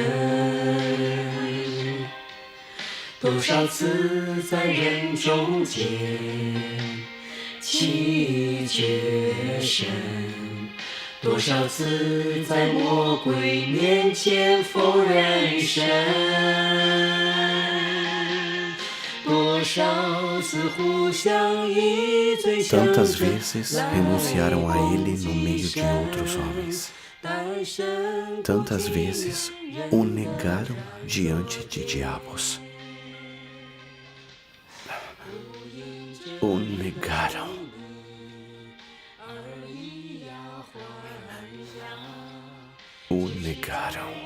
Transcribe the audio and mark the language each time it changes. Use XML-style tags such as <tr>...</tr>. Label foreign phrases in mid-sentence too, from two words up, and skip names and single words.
<zh>多少次在人中间弃绝神，多少次在魔鬼面前否认神，多少次互相以罪相</zh> <pt>Tantas vezes renunciaram a Ele no meio de outros homens. Tantas vezes o negaram diante de diabos. O negaram. O negaram.</pt>